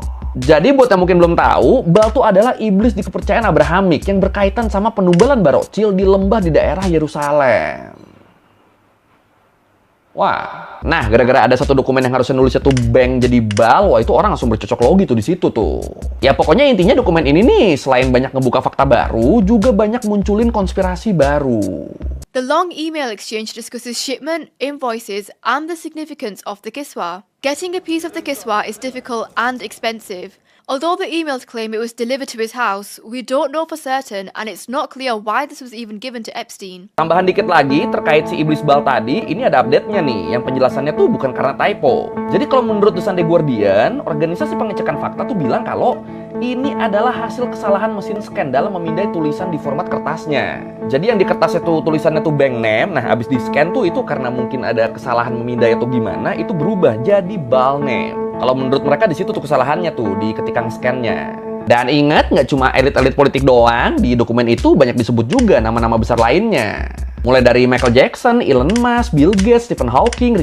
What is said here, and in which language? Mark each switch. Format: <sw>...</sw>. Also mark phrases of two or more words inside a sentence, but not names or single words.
<id>Jadi buat yang mungkin belum tahu, Baal itu adalah iblis di kepercayaan Abrahamik yang berkaitan sama penumbalan Barokcil di lembah di daerah Yerusalem. Wah, nah gara-gara ada satu dokumen yang harusnya nulisnya tuh bank jadi Baal, wah itu orang langsung bercocok logi tuh di situ tuh. Ya pokoknya intinya dokumen ini nih, selain banyak ngebuka fakta baru, juga banyak munculin konspirasi baru.</id> <en>The long email exchange discusses shipment, invoices, and the significance of the kiswah. Getting a piece of the kiswah is difficult and expensive. Although the emails claim it was delivered to his house, we don't know for certain and it's not clear why this was even given to Epstein.</en> <id>Tambahan dikit lagi terkait si iblis Baal tadi, ini ada update-nya nih, yang penjelasannya tuh bukan karena typo. Jadi kalau menurut The Sunday Guardian, organisasi pengecekan fakta tuh bilang kalau ini adalah hasil kesalahan mesin scan dalam memindai tulisan di format kertasnya. Jadi yang di kertasnya tuh tulisannya tuh</id> <en>bank name,</en> <id>nah habis di scan tuh itu karena mungkin ada kesalahan memindai atau gimana, itu berubah jadi</id> <en>Baal name.</en> <id>Kalau menurut mereka di situ tuh kesalahannya tuh di ketikang scan-nya. Dan ingat, nggak cuma elit-elit politik doang, di dokumen itu banyak disebut juga nama-nama besar lainnya. Mulai dari Michael Jackson, Elon Musk, Bill Gates, Stephen Hawking, Richard</id>